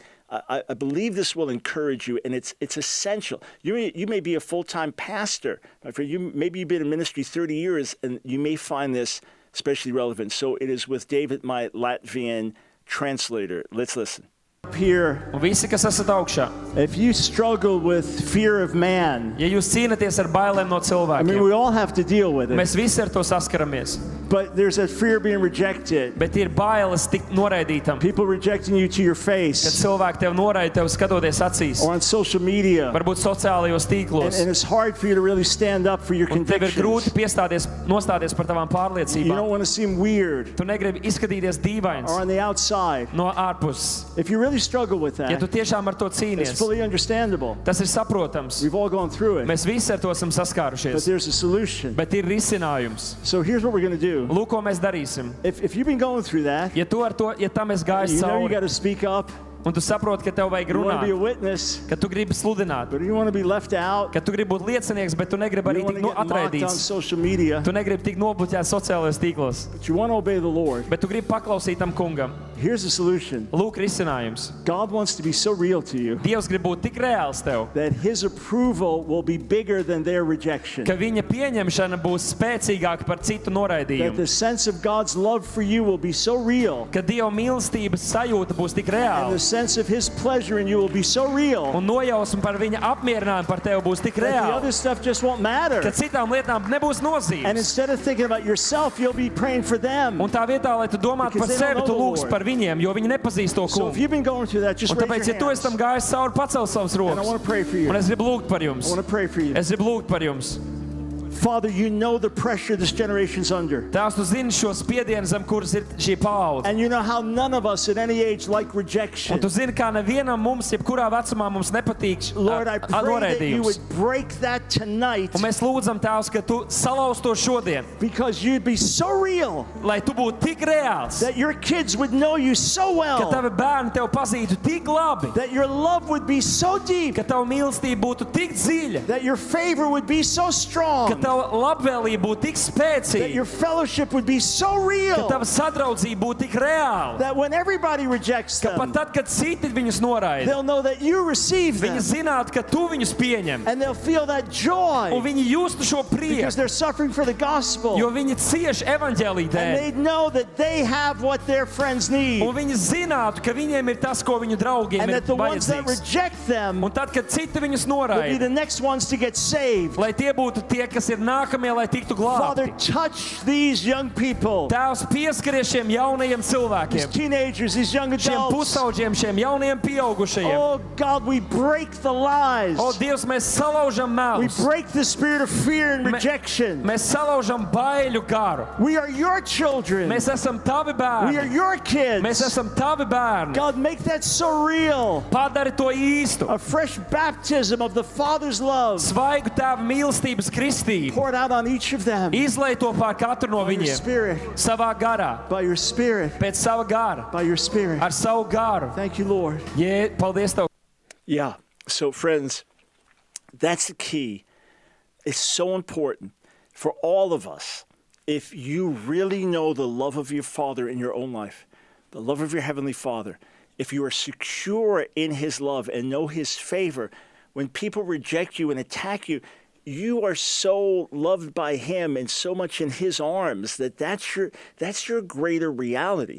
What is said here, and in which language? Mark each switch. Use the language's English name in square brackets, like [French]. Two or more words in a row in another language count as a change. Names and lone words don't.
[English] I believe this will encourage you, and it's essential. You may be a full-time pastor. Maybe you've been in ministry 30 years, and you may find this especially relevant. So it is with David, my Latvian translator. Let's listen. Here, [Latvian] Un visi, kas esat augšā, [English] if you struggle with fear of man, [Latvian] ja jūs cīnaties ar bailēm no [English] I mean, [Latvian] cilvēkiem, [English] we all have to deal with it. [Latvian] mēs visi ar to saskaramies. [English] But there's a fear of being rejected. [Latvian] Bet ir bailes tikt noraidītam, [English] People rejecting you to your [Latvian] kad [English] face [Latvian] cilvēki tev noraida tev skatoties acīs, [English] or on social media. [Latvian] varbūt sociālajos tīklos. [English] And it's hard for you to really stand up for your [Latvian] Un tev ir grūti [English] convictions. [Latvian] nostāties par tavām [English] You [Latvian] pārliecībām. [English] don't want to seem weird [Latvian] Tu negribi izskatīties dīvains [English] or on the outside. [Latvian] no ārpuses. [English] If you really struggle with [Latvian] Ja tu [English] that, [Latvian] tiešām ar to [English] it's [Latvian] cīnies, [English] fully understandable. [Latvian] tas ir saprotams. [English] We've all gone through it. [Latvian] Mēs visi ar to esam [English] But [Latvian] saskārušies. [English] there's a solution. [Latvian] Bet ir risinājums. [English] So here's what we're going to do. [Latvian] Lūk, ko mēs darīsim. [English] If you've been going through that, [Latvian] Ja tam esi gājis [English] you know you got [Latvian] cauri, [English] to speak up. [Latvian] un tu saproti, ka tev vajag [English] You want to be a [Latvian] runāt, [English] witness, [Latvian] ka tu gribi sludināt, [English] but you want to be left out. [Latvian] ka tu gribi būt liecinieks, bet tu negribi [English] You [Latvian] arī [English] don't [Latvian] tikt [English] want to get mocked on [Latvian] atraidīts. [English] social media, [Latvian] Tu negribi tikt nobluķēts sociālajos tīklos, [English] but you want to obey the Lord. [Latvian] bet tu gribi paklausīt tam kungam. [English] Here's the solution. [Latvian] Lūk, risinājums. [English] God wants to be so real to you [Latvian] Dievs grib būt tik reāls tev, [English] that his approval will be bigger than their rejection. [Latvian] ka viņa pieņemšana būs spēcīgāka par citu [English] That [Latvian] noraidījumu. [English] the sense of God's love for you will be so real, [Latvian] Ka Dieva mīlestības sajūta būs tik [English] and [Latvian] reāla, [English] the sense of his pleasure in you will be so real, [Latvian] un nojausma par viņa apmierinājumu par tevi būs tik [English] that the [Latvian] reāla, [English] other stuff just won't matter. [Latvian] ka citām lietām nebūs [English] And [Latvian] nozīmes. [English] instead of thinking about yourself, you'll be praying for them. [Latvian] Un tā vietā, lai tu domātu [English] Because [Latvian] par [English] they don't [Latvian] sevi, [English] know [Latvian] tu [English] the [Latvian] lūgsi [English] Lord. [Latvian] par viņiem, jo viņi nepazīst to [English] So if [Latvian] kungu. [English] you've been going through that, just [Latvian] Un [English] raise [Latvian] tāpēc, ja tu [English] your [Latvian] esi tam [English] hands. [Latvian] gājis cauri, pacel savus [English] And I [Latvian] rokas. [English] want to pray for you. [Latvian] Un es gribu lūgt par [English] I [Latvian] jums. [English] want to pray for you. [Latvian] Es gribu lūgt par jums. [English] Father, you know the pressure this generation's under. [Latvian] Tās tu zini šo spiedienu, zem kuras ir šī paudze. [English] And you know how none of us at any age like [Latvian] Un [English] rejection. [Latvian] tu zini, kā nevienam mums, jebkurā vecumā mums nepatīk [English] Lord, I pray that you [Latvian] noraidījums. [English] would break that tonight [Latvian] Un mēs lūdzam, Tēvs, ka tu salauz to šodien, [English] because you'd be so real [Latvian] lai tu būtu tik reāls, [English] that your kids would know you so [Latvian] ka [English] well, [Latvian] tavi bērni tev pazītu tik labi, [English] that your love would be so deep, [Latvian] ka tava mīlestība būtu tik dziļa, [English] that your favor would be so [Latvian] ka [English] strong, [Latvian] tava labvēlība būtu tik [English] that [Latvian] spēcīga, [English] your fellowship would be so [Latvian] ka [English] real, [Latvian] tava sadraudzība būtu tik reāla, [English] that when everybody rejects [Latvian] ka pat [English] them, [Latvian] tad, kad citi viņus noraida, [English] they'll know that you receive [Latvian] viņi [English] them, [Latvian] zinātu, ka tu viņus pieņem, [English] and they'll feel that [Latvian] un [English] joy [Latvian] viņi justu šo [English] because [Latvian] prieku, [English] they're suffering for the gospel, [Latvian] jo viņi cieš evaņģēlī [English] and [Latvian] dēļ. [English] they know that they have what their friends need, [Latvian] Un viņi zinātu, ka viņiem ir tas, ko viņu draugiem [English] and [Latvian] ir [English] that the ones that [Latvian] vajadzīgs. [English] reject them [Latvian] Un tad, kad citi viņus [English] will be [Latvian] noraida, [English] the next ones to get saved. [Latvian] lai tie būtu tie, kas ir nākamie, lai tiktu [English] Father, [Latvian] glābti. [English] touch these young people, [Latvian] Tēvs pieskaries šiem jaunajiem [English] these [Latvian] cilvēkiem, [English] teenagers, these young [Latvian] šiem [English] adults. [Latvian] pusauģiem, šiem jaunajiem pieaugušajiem. [English] Oh God, we break the lies. [Latvian] O, Dievs, mēs salaužam [English] We [Latvian] melus. [English] break the spirit of fear and Me- rejection. [Latvian] Mēs salaužam baiļu garu. [English] We are your children. [Latvian] Mēs esam tavi [English] We are [Latvian] bērni. [English] your [Latvian] Mēs [English] kids. [Latvian] esam tavi bērni. [English] God, make that so real. [Latvian] Padari to īstu. [English] A fresh baptism of the Father's love [Latvian] Svaigu tēva mīlestības kristību. [English] poured out on each of them [Latvian] Izlai to pār katru no [English] by your [Latvian] viņiem. [English] spirit, [Latvian] Savā garā, [English] by your spirit, [Latvian] pēc sava gara, [English] by your spirit. [Latvian] ar savu garu. [English] Thank you, Lord. [Latvian] Paldies Tev. [English] Yeah. So, friends, that's the key. It's so important for all of us. If you really know the love of your Father in your own life, the love of your Heavenly Father, if you are secure in His love and know His favor, when people reject you and attack you, you are so loved by Him and so much in His arms that's your greater reality.